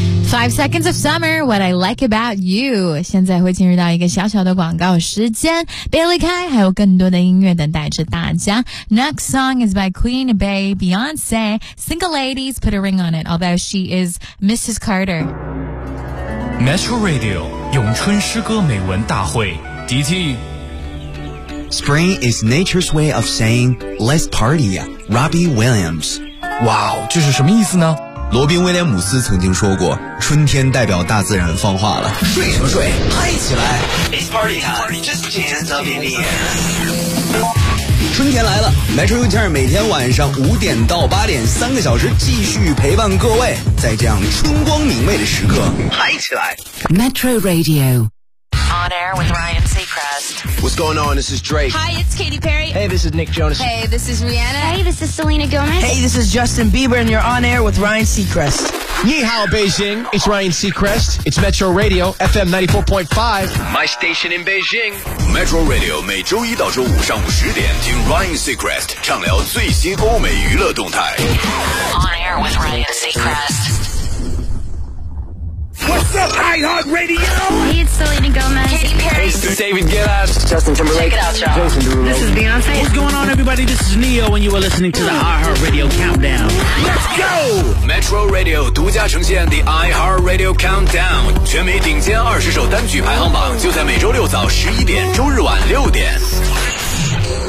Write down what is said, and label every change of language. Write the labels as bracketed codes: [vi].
[en] 5 seconds of summer, what I like about you. [zh] 现在会进入到一个小小的广告时间，别离开，还有更多的音乐等待着大家。 [en] Next song is by Queen Bey, Beyonce, Single Ladies, Put a Ring on It, although she is Mrs. Carter. [zh] Metro Radio, 咏春诗歌美文大会 DT. [en] Spring is nature's way of saying, let's party, Robbie Williams. [zh] Wow, 这是什么意思呢？罗宾威廉姆斯曾经说过，春天代表大自然放话了。睡什么睡，嗨起来。 [en] It's party time, just dance up in the [zh] air. 春天来了， Metro UTR 每天晚上5点到8点，3个小时继续陪伴各位，在这样春光明媚的时刻，嗨起来。 [en] Metro Radio. On air with Ryan Seacrest. What's going on? This is Drake. Hi, it's Katy Perry. Hey, this is Nick Jonas. Hey, this is Rihanna. Hey, this is Selena Gomez. Hey, this is Justin Bieber, and you're on air with Ryan Seacrest. Ni hao, Beijing. It's Ryan Seacrest. It's Metro Radio, FM 94.5. My station in Beijing. [zh] Metro Radio 每周一到周五上午10点，听 Ryan Seacrest 畅聊最新欧美娱乐动态。 [en] On air with Ryan Seacrest. What's up, iHeartRadio? Hey, it's Selena Gomez. Katy Perry. Hey, this is David Guetta. Justin Timberlake. Check it out, y'all. Jason Derulo. This is Beyonce. What's going on, everybody? This is Neo, and you are listening to the iHeartRadio Countdown. Let's go! [zh] Metro Radio 独家呈现 The iHeartRadio Countdown. 全美顶尖20首单曲排行榜就在每周六早11点，周日晚6点。